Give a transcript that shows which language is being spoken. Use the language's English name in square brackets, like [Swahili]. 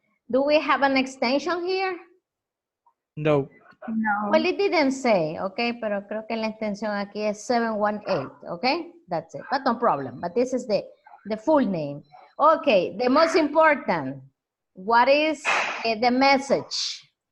[English] Do we have an extension here? No. No. Well, it didn't say, okay, [Spanish] pero creo que la extensión aquí es 718, okay? [English] That's it, but no problem. But this is the full name. Okay, the most important, what is the message?